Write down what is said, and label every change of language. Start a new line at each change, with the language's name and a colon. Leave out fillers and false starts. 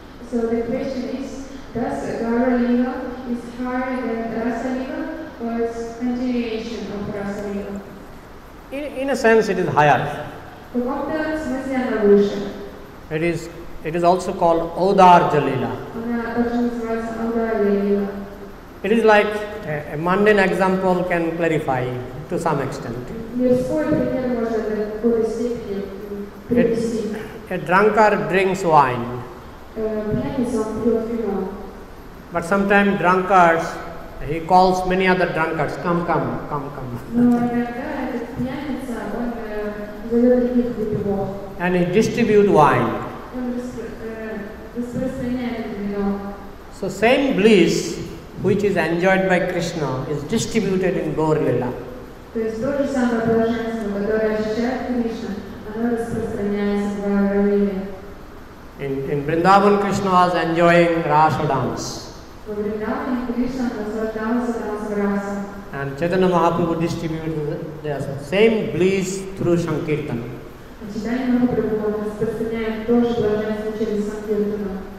English: So the question is, does Gaura Lila is higher than Rasa Lila or it's continuation of Rasa Lila? In a sense, it is higher.
Russian: В каком-то смысле она выше.
English: It is also called Audarja Lila.
Russian: Она также называется Аударья Лила.
English: It is like a mundane example can clarify to some extent.
Russian: Мирской пример может в какой-то степени привести.
English: A drunkard drinks wine,
Russian: Пьяница, он пьет вино.
English: but sometimes drunkards, he calls many other drunkards, come.
Russian: Но иногда этот пьяница, он зовет других выпивок.
English: And he distributes wine.
Russian: Он распространяет это вино.
English: So same bliss which is enjoyed by Krishna is distributed in Gaur Lila.
Russian: То есть то же самое блаженство, которое ощущает Кришна, оно распространяется в Гаура Лиле.
English: In Vrindavan, Krishna was enjoying Rasa dance.
Russian: Во Вриндаване Кришна наслаждался танцем раса.
English: And Chaitanya Mahaprabhu distributed the same bliss through Sankirtan.
Russian: Читание Махапрабху распространяет то же блаженство через Санкиртану.